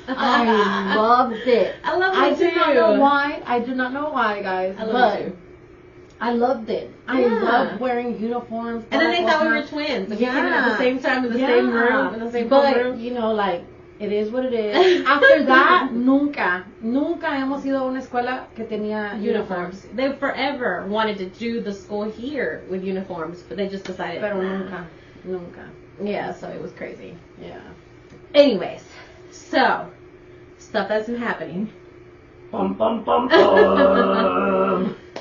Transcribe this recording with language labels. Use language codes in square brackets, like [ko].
[en] I loved it. I love it too. I do not know why. I do not know why, guys. I loved it. I loved wearing uniforms. And then they thought we were twins. Like, we came in at the same time in the same room, in the same room. You know, like, it is what it is. After that, [es] nunca hemos ido a una escuela que tenía uniforms. [en] They forever wanted to do the school here with uniforms, but they just decided. [es] Pero nunca. [en] Yeah, so it was crazy. Yeah. Anyways, so, stuff that's been happening. Bum, bum, bum, bum.